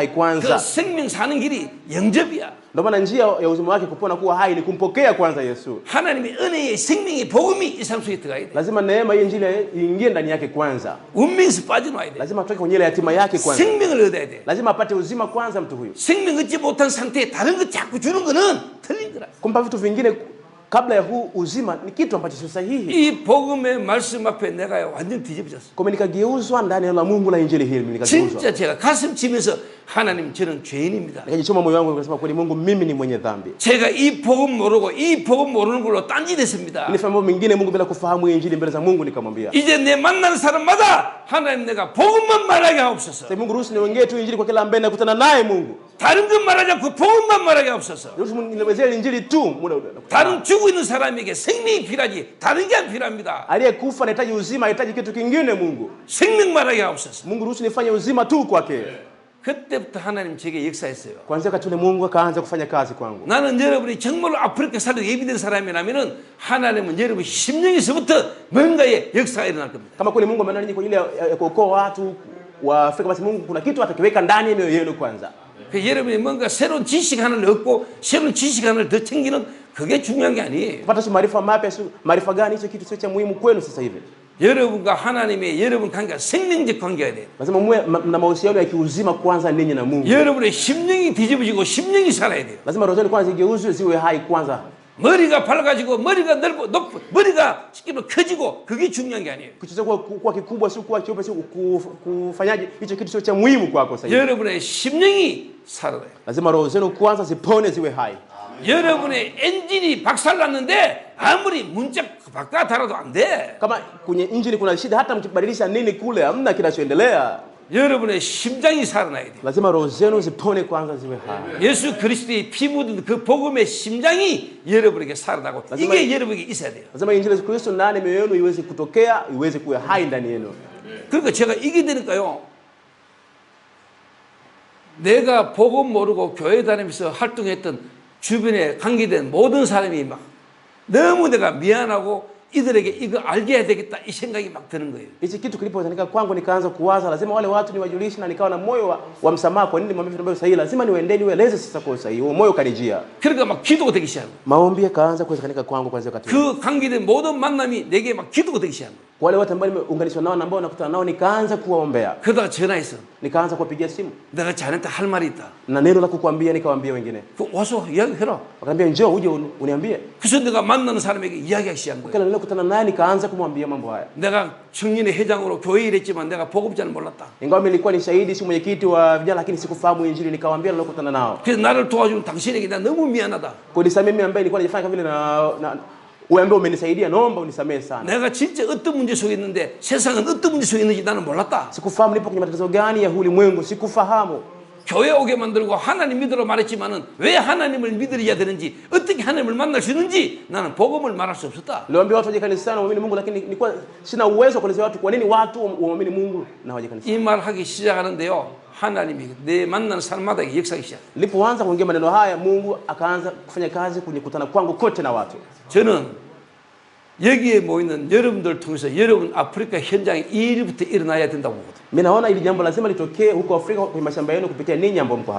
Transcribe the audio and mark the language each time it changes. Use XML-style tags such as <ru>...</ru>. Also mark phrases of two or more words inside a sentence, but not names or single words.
<ko>그</ko> <sw>kwanza.</sw> <ko>생명 사는 길이 영접이야.</ko> <sw>Ndio maana njia ya uzima wake kupona kuwa hai ni kumpokea kwanza Yesu.</sw> <ko>하나님의 은혜의 생명의 복음이 이 사람 속에 들어가야 돼.</ko> <sw>Lazima neema hii injili iingie ndani yake kwanza.</sw> <ko>운명에서 빠져나와야 돼.</ko> <sw>Lazima atoke kwenye ile yatima yake kwanza.</sw> <ko>생명을 얻어야 돼.</ko> <sw>Lazima apate uzima kwanza mtu huyu.</sw> <ko>생명 얻지 못한 상태에 다른 거 자꾸 주는 거는 틀린 거라.</ko> <sw>Kumpa vitu vingine kabla ya huu uzima ni kitu ambacho sio sahihi.</sw> <ko>이 복음의 말씀 앞에 내가 완전 뒤집어졌어.</ko> <sw>Kwa nikageuzwa ndani ya Mungu la injili hili, nikageuzwa.</sw> <ko>진짜 제가 가슴 치면서 하나님 저는 죄인입니다.</ko> <sw>Nikajichoma moyo wangu nikasema kweli Mungu mimi ni mwenye dhambi.</sw> <ko>제가 이 복음 모르고 이 복음 모르는 걸로 딴짓했습니다.</ko> <sw>Nilifanya mambo mengine Mungu bila kufahamu injili mbele za Mungu, nikamwambia.</sw> <ko>이제 내 만나는 사람마다 하나님 내가 복음만 말하게 하옵소서.</ko> <sw>Sasa Mungu ruhusu niongee tu injili kwa kila ambaye nakutana naye Mungu.</sw> <ko>다른 것 말하지 않고 복음만 말하게 하옵소서.</ko> <sw>Ruhusu nielezee injili tu.</sw> <ko>다른 죽고 있는 사람에게 생명이 필요하지 다른 게 안 필요합니다.</ko> <sw>Aliyekufa anahitaji uzima, anahitaji kitu kingine Mungu.</sw> <ko>생명 말하게 하옵소서.</ko> <sw>Mungu ruhusu nifanye uzima tu kwake.</sw> <ko>그때부터 하나님 제게 역사했어요.</ko> <sw>Kuanzia wakati ule Mungu akaanza kufanya kazi kwangu.</sw> <ko>나는 여러분이 정말로 아프리카 살도 예비된 사람이라면은 하나님은 여러분 심령에서부터 뭔가의 역사가 일어날 겁니다.</ko> <sw>Kama kweli Mungu amenani kwa ajili ya kuokoa watu wa Afrika, basi Mungu kuna kitu atakiweka ndani ya mioyo yenu kwanza.</sw> <ko>그 여러분이 뭔가 새로운 지식 하나를 얻고 새로운 지식 하나를 더 챙기는 그게 중요한 게 아니에요.</ko> <sw>Kupata si maarifa mapya, si maarifa gani, hicho kitu sio cha muhimu kwenu sasa hivi.</sw> <ko>여러분과 하나님의 여러분 관계가 생명적 관계가 돼요.</ko> <sw>Lazima muwe na mahusiano ya kiuzima kwanza ninyi na Mungu.</sw> <ko>여러분의 심령이 뒤집어지고 심령이 살아야 돼요.</ko> <sw>Lazima roho zenu kwanza igeuzwe ziwe hai kwanza.</sw> <ko>머리가 밝아지고 머리가 넓고 머리가 쉽게 커지고 그게 중요한 게 아니에요.</ko> <sw>Kitu chako kuwa kikubwa, si kuwa cheupe, si kufanyaje, hicho kitu sio cha muhimu kwako sasa hivi.</sw> <ko>여러분의 심령이 살아요.</ko> <sw>Lazima roho zenu kwanza zipone, ziwe hai.</sw> <ko>여러분의 엔진이 박살났는데 아무리 문짝 바꿔 달아도 안 돼.</ko> <sw>Kama kwenye injini kuna shida, hata mkibadilisha nini kule hamna kinachoendelea.</sw> <ko>여러분의 심장이 살아나야 돼.</ko> <sw>Lazima roho zenu zipone kwanza, ziwe hai.</sw> <ko>예수 그리스도의 피 묻은 그 복음의 심장이 여러분에게 살아나고 이게 여러분에게 있어야 돼요.</ko> <sw>Lazima injili ya Kristo ndani mioyo yenu iweze kutokea, iweze kuwa hai ndani yenu.</sw> <ko>그러니까 제가 이게 되니까요. 내가 복음 모르고 교회 다니면서 활동했던 주변에 관계된 모든 사람이 막 너무 내가 미안하고 이들에게 이거 알게 해야 되겠다 이 생각이 막 드는 거예요.</ko> <sw>Hichi kitu kilipozalika kwangu nikaanza kuwaza lazima wale watu niwajulishe, na nikawa na moyo wa msamaha. Kwa nini mwambie vitu sahihi? Lazima niwaendeni niwaeleze sasa kwa sahihi. Huo moyo kanijia.</sw> <ko>그러니까 막 기도가 되기 시작한 거예요.</ko> <sw>Maombi yakaanza kuwezekanika kwangu kuanzia wakati.</sw> <ko>그 관계된 모든 만남이 내게 막 기도가 되기 시작한 거예요.</ko> <sw>Wale watu ambao nimeunganishwa nao na ambao nakutana nao nikaanza kuwaombea.</sw> <ko>그러다가 전화해서</ko> <sw>Nikaanza kuwapigia simu.</sw> <ko>내가 자네한테 할 말이 있다.</ko> <sw>Na neno la kukuambia nikawaambia wengine.</sw> <ko>와서 이야기해라.</ko> <sw>Wakaniambia njoo uje uniambie.</sw> <ko>그래서 내가 만나는 사람에게 이야기하기 시작한 거예요.</ko> <sw>Kila nilokutana naye nikaanza kumwambia mambo haya.</sw> <ko>내가 청년의 회장으로 교회 일했지만 내가 복음자는 몰랐다.</ko> <sw>Ingawa nilikuwa ni shahidi, si mwenyekiti wa vijana, lakini sikufahamu injili. Nikawaambia nilokutana nao.</sw> <ko>그래서 나를 도와주는 당신에게 나 너무 미안하다.</ko> <sw>Kwa nisamee mimi ambaye nilikuwa najifanya kama vile na wewe ambaye umenisaidia, naomba unisamee sana.</sw> <ko>내가 진짜 어떤 문제 속에 있는데 세상은 어떤 문제 속에 있는지 나는 몰랐다.</ko> <sw>Sikufahamu nipo kwenye matatizo gani ya ulimwengu, sikufahamu.</sw> <ko>교회 오게 만들고 하나님 믿으러 말했지만은 왜 하나님을 믿으려야 되는지 어떻게 하나님을 만날 수 있는지 나는 복음을 말할 수 없었다.</ko> <sw>Niliwaambia watu waje kanisani waamini Mungu, lakini nilikuwa sina uwezo wa kuelezea watu kwa nini watu waamini Mungu na waje kanisani.</sw> <ko>이 말 하기 시작하는데요. 하나님이 내 만나는 사람마다 역사하기 시작.</ko> <sw>Nilipoanza kuongea maneno haya, Mungu akaanza kufanya kazi kwenye kutana kwangu kote na watu.</sw> <ko>저는 여기에 모이는 여러분들 통해서 여러분 아프리카 현장에 이 일부터 일어나야 된다고 보거든요.</ko> <sw>Mimi naona ili jambo lazima litokee huko Afrika kwenye mashamba yenu kupitia ninyi ambao mko hapa.</sw>